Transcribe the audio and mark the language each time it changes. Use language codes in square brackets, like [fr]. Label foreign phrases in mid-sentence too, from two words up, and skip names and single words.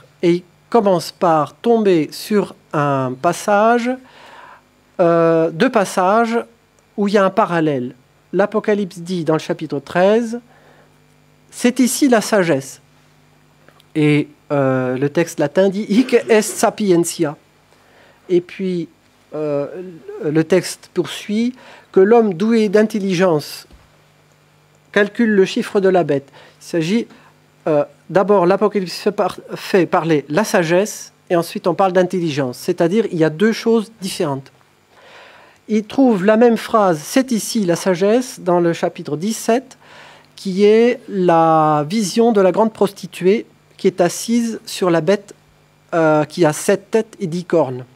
[fr] Et il commence par tomber sur un passage, deux passages où il y a un parallèle. L'Apocalypse dit dans le chapitre 13, « C'est ici la sagesse ». Et le texte latin dit « [la] Hic est sapientia ». [fr] Et puis, le texte poursuit que l'homme doué d'intelligence calcule le chiffre de la bête. Il s'agit d'abord, l'Apocalypse fait parler la sagesse et ensuite on parle d'intelligence. C'est-à-dire il y a deux choses différentes. Il trouve la même phrase, c'est ici la sagesse, dans le chapitre 17, qui est la vision de la grande prostituée qui est assise sur la bête qui a 7 têtes et 10 cornes.